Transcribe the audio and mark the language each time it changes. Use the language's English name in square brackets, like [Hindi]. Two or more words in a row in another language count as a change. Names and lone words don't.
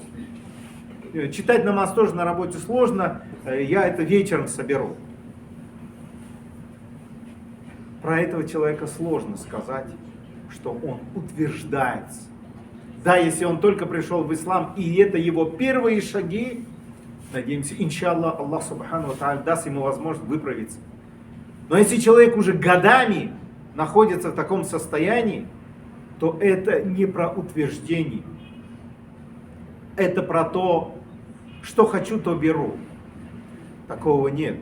[Russian] Читать намаз тоже на работе сложно, я это вечером соберу. Про этого человека сложно сказать, что он утверждается. Да, если он только пришел в ислам, и это его первые шаги, надеемся, иншаллах, Аллах [Arabic] سبحانه وتعالى [Russian] даст ему возможность выправиться. Но если человек уже годами находится в таком состоянии, то это не про утверждение. Это про то, что хочу, то беру. Такого нет.